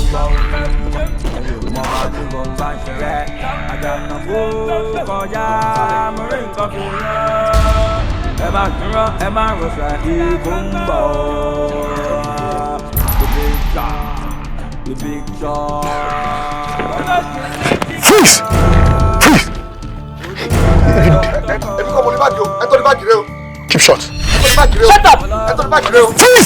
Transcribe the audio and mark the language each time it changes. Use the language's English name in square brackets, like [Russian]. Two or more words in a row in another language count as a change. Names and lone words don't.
[Yoruba] mama ti mo bá ṣẹlẹ̀ àjànà kó kọjá mo rí nǹkan fi rán. ẹ má dúró ẹ má rọ̀ṣẹ̀ ikú ń bọ̀. [English] The big job. Freeze! Freeze! [Yoruba] Ẹbí kọ́ mo ní báàgì o, ẹ tó ní báàgì rẹ o. [English] Keep short. Shut up! [Yoruba] Ẹ tó ní báàgì rẹ o. [English] Freeze!